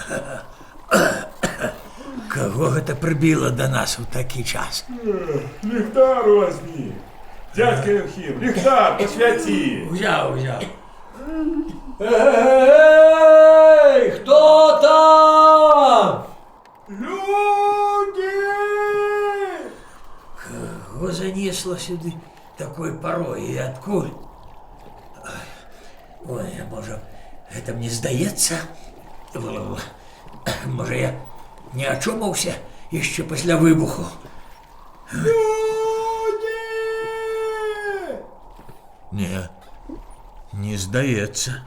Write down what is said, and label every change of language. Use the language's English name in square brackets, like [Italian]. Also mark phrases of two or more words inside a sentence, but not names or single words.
[Belarusian] Кого гэта прыбіла да нас у такі час? Ліхтар возьми. Дядька Яўхім, ліхтар посвяці. Узяў. Эй, хто там? Люди! [Russian] Кого занесло сюды такой порой і адкуль? [Belarusian] Ой, можа, гэта мне здаецца? Можа, я не ачомаўся яшчэ пасля выбуху? Люди! Не здаецца.